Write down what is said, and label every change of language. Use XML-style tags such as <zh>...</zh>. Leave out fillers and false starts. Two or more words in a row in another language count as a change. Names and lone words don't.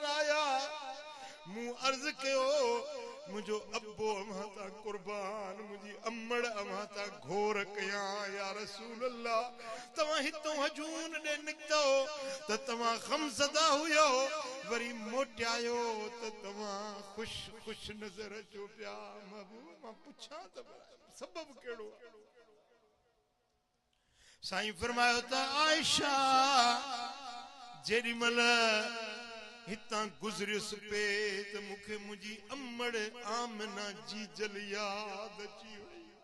<sd>आया मूं अर्ज़ कयो मुझो अब्बो अमां ता कुर्बान मुझी अम्मड़ अमां ता घोर कया या रसूल अल्लाह तवां हितों हजून ने निकतो त तवां गमज़दा हुयो वरी मोटियायो त तवां खुश खुश नजर अचो पिया महबूब मां पुछां त सबब केड़ो साईं फरमायो त आयशा जेडी मल हितां गुज़रियुसि पे त मूंखे मुंहिंजी अम्मड़ आमना जी जल याद अची वई</sd>